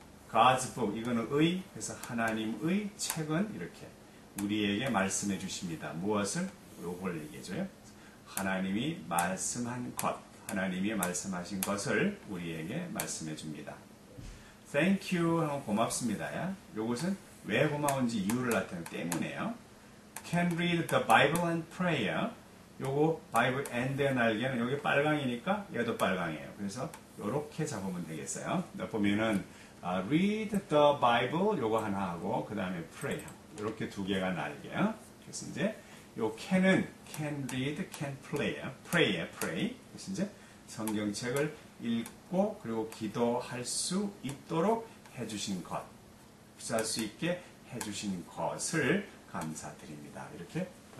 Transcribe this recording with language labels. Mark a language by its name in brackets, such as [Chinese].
[English] God's book, [Korean] 이거는 그래서 하나님의 책은 이렇게 우리에게 말씀해 주십니다. 무엇을? 요걸 얘기해줘요. 하나님이 말씀한 것, 하나님이 말씀하신 것을 우리에게 말씀해 줍니다. [English] Thank you [Korean] 하면 고맙습니다. 요것은 왜 고마운지 이유를 나타내기 때문에요. [English] Can read the Bible and prayer. [Korean] 요거 [English] Bible and [Korean] 의 날개는 여기 빨강이니까 얘도 빨강이에요. 그래서 요렇게 잡으면 되겠어요. 보면은 [English] read the Bible [Korean] 요거 하나 하고 그 다음에 pray 이렇게 두 개가 날개요. 그래서 이제 요 can은 [English] can read, can pray. [Korean] 그래서 이제 성경책을 읽고 그리고 기도할 수 있도록 해주신 것, 기도할 수 있게 해주신 것을 감사드립니다. 이렇게